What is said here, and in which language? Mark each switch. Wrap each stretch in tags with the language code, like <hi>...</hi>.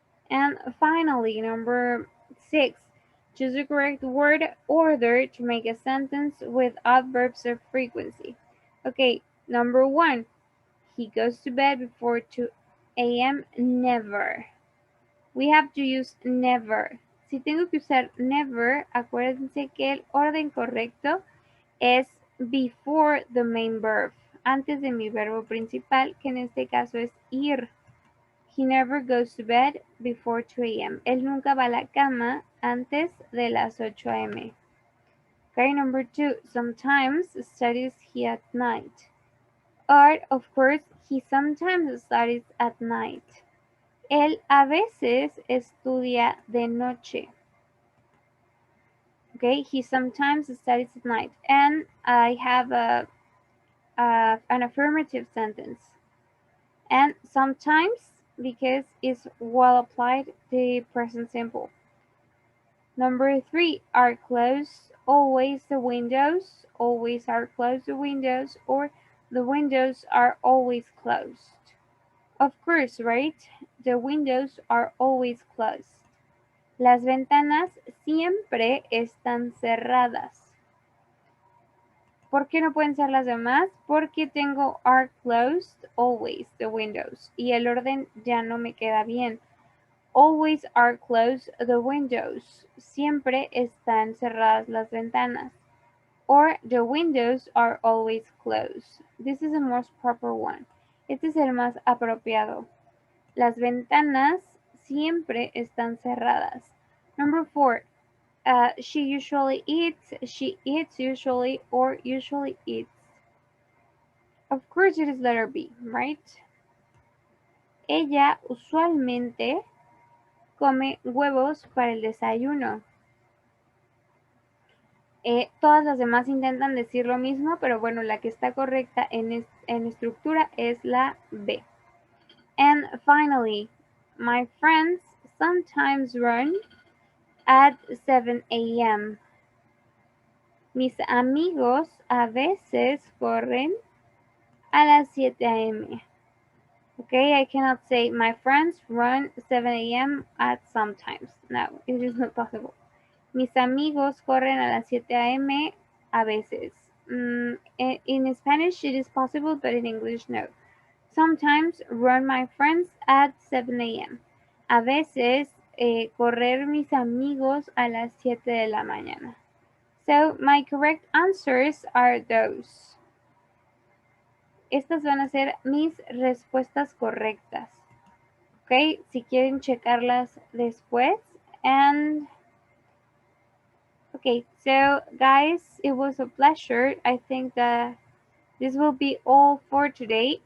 <en>And finally, number 6, choose the correct word order to make a sentence with adverbs of frequency. Okay, number 1, he goes to bed before 2 a.m. Never. We have to use never.</en> <es>Si tengo que usar never, acuérdense que el orden correcto es</es> <en>before the main verb,</en> <es>antes de mi verbo principal, que en este caso es ir.</es> <en>He never goes to bed before 2 a.m.</en> <es>Él nunca va a la cama antes de las 8 a.m.</es> <en>Okay, number 2, sometimes studies he at night. Or, of course, he sometimes studies at night.</en> <es>Él a veces estudia de noche.</es> <en>Okay, he sometimes studies at night. And I have an affirmative sentence. And sometimes, because it's well applied, the present simple. Number 3, are closed always the windows? Always are closed the windows, or the windows are always closed. Of course, right? The windows are always closed.</en> <es>Las ventanas siempre están cerradas. ¿Por qué no pueden ser las demás? Porque tengo</es> <en>are closed always the windows</en> <es>y el orden ya no me queda bien.</es> <en>Always are closed the windows.</en> <es>Siempre están cerradas las ventanas.</es> <en>Or the windows are always closed. This is the most proper one.</en> <es>Este es el más apropiado. Las ventanas siempre están cerradas.</es> <en>Number 4. She usually eats, she eats usually, or usually eats. Of course it is letter B, right?</en> <es>Ella usualmente come huevos para el desayuno. Todas las demás intentan decir lo mismo, pero bueno, la que está correcta en estructura es la B.</es> <en>And finally, my friends sometimes run at 7 a.m.</en> <es>Mis amigos a veces corren a las 7 a.m.</es> <en>Okay, I cannot say my friends run 7 a.m. at sometimes. No, it is not possible.</en> <es>Mis amigos corren a las 7 a.m. a veces.</es> <en>In Spanish it is possible, but in English no. Sometimes run my friends at 7 a.m.</en> <es>A veces correr mis amigos a las 7 de la mañana.</es> <en>So my correct answers are those.</en> <es>Estas van a ser mis respuestas correctas. Ok, si quieren checarlas después.</es> <en>And okay, so guys, it was a pleasure. I think that this will be all for today.</en>